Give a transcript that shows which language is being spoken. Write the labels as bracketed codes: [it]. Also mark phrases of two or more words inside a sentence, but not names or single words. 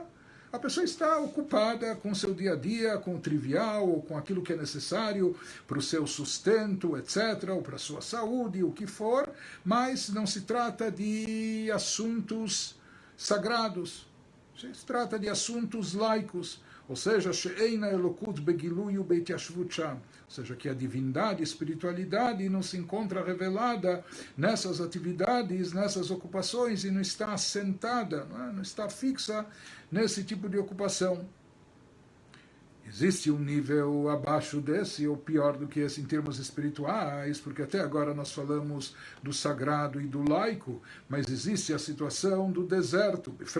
[pt] A pessoa está ocupada com o seu dia a dia, com o trivial, ou com aquilo que é necessário para o seu sustento, etc., ou para a sua saúde, o que for, mas não se trata de assuntos sagrados, se trata de assuntos laicos, ou seja, [he] שאינה אלקות בגילוי ובהתיישבות שם, [pt] ou seja, que a divindade, a espiritualidade não se encontra revelada nessas atividades, nessas ocupações, e não está assentada, não está fixa nesse tipo de ocupação. Existe um nível abaixo desse, ou pior do que esse em termos espirituais, porque até agora nós falamos do sagrado e do laico, mas existe a situação do deserto.